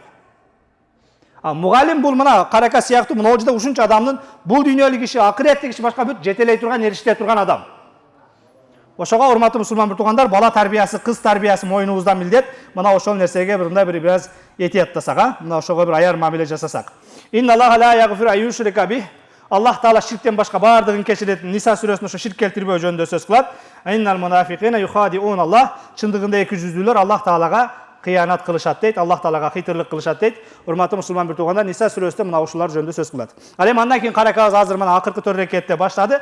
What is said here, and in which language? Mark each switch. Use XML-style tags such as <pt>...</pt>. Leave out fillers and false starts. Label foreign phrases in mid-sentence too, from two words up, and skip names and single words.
<ky>Мугалим бул мына карака сыяктуу мына жерде ушунча адамдын бул дүйнөлүк иши, акыреттик иши башка бүт жетелей турган, эриштире турган адам. Ошого урматтуу мусулман бир туугандар, бала тарбиясы, кыз тарбиясы мойнубузда милдет. Мына ошол нерсеге бир аз этияттасак, мына ошого бир аяр мамиле жасасак.</ky> <ar>إن الله لا يغفر أن يشرك به.</ar> <ky>Аллах Таала ширктен башка бардыгын кечирет. Ниса сүрөсүндө ошо ширк келтирбөө жөнүндө сөз кылат.</ky> <ar>إن المنافقين يخادعون الله.</ar> <ky>Чындыгында эки жүздүүлөр Аллах Таалага кыянат кылышат дейт, Аллах Таалага хыйтырлык кылышат дейт. Урматтуу мусулман бир туугандар, Ниса сүрөсүндө мына ушулар жөнүндө сөз кылат. Ал эми андан кийин каракабыз азыр мына акыркы 4 рекетте баштады.</ky>